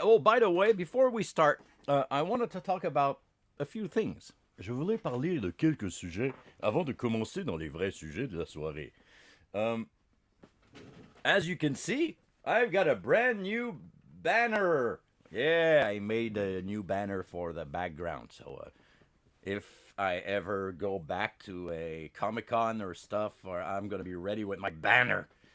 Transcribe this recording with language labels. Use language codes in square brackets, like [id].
[en] Oh, by the way, before we start, I wanted to talk about a few things. [fr] Je voulais parler de quelques sujets avant de commencer dans les vrais sujets de la soirée. [en] Um, as you can see, I've got a brand new banner. Yeah, I made a new banner for the background. So if I ever go back to a Comic Con or stuff, or I'm gonna be ready with my banner.